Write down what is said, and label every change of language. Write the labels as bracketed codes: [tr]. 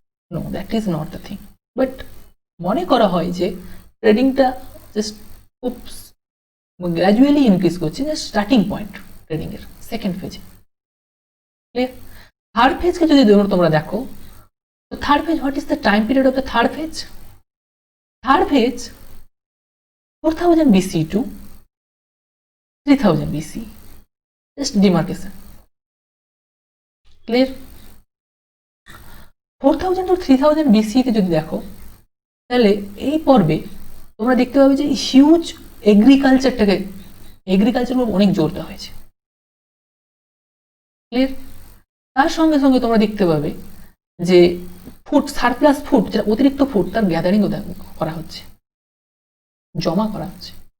[en] No, that is not the thing. [bn] But মনে করা হয় যে ট্রেডিংটা জাস্ট খুব গ্র্যাজুয়ালি ইনক্রিজ করছে, জাস্ট স্টার্টিং পয়েন্ট ট্রেডিং এর সেকেন্ড ফেজে। ক্লিয়ার? থার্ড ফেজকে যদি তোমরা দেখো, তো [en] Third phase, what is the time period of the third phase? Third phase 4000 BC to 3000 BC, just demarcation. Clear? [bn] 4000 to 3000 BC তে যদি দেখো, তাহলে এই পর্বে তোমরা দেখতে পাবে যে হিউজ এগ্রিকালচার উপর অনেক জোর দেওয়া হয়েছে। ক্লিয়ার? তার সঙ্গে সঙ্গে তোমরা দেখতে পাবে যে ফুড, সারপ্লাস ফুড, যেটা অতিরিক্ত ফুড, তার গ্যাদারিং করা হচ্ছে, জমা করা হচ্ছে।